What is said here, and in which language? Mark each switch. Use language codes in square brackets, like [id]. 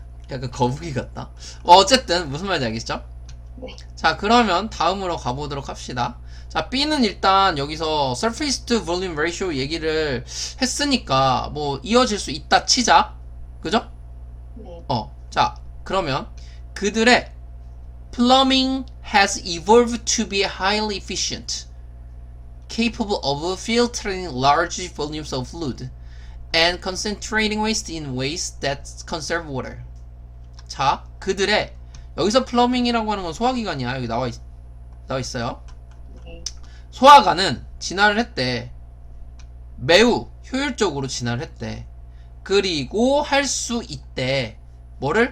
[ko] 약간 거북이 같다. 어쨌든 무슨 말인지 알겠죠? 네. 자, 그러면 다음으로 가보도록 합시다. 자, B는 일단 여기서 [en] surface to volume ratio [ko] 얘기를 했으니까 뭐 이어질 수 있다 치자. 그죠? 네. 자, 그러면 그들의 [en] plumbing has evolved to be highly efficient, capable of filtering large volumes of fluid and concentrating waste in ways that conserve water. [ko] 자, 그들의 여기서 플러밍이라고 하는 건 소화기관이야. 여기 나와 있어요. 네. 소화관은 진화를 했대. 매우 효율적으로 진화를 했대. 그리고 할 수 있대. 뭐를?